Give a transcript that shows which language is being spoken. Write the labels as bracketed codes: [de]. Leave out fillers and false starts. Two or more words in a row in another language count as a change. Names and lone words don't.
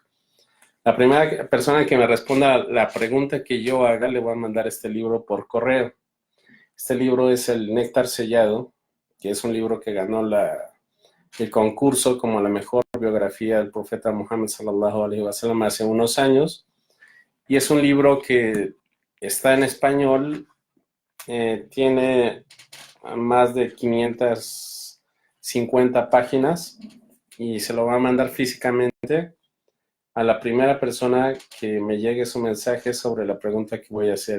[es] La primera persona que me responda la pregunta que yo haga, le voy a mandar este libro por correo. Este libro es el Néctar Sellado, que es un libro que ganó el concurso como la mejor biografía del profeta Muhammad [ar] صلى الله عليه وسلم [es] hace unos años. Y es un libro que está en español, tiene más de 550 páginas y se lo va a mandar físicamente a la primera persona que me llegue su mensaje sobre la pregunta que voy a hacer.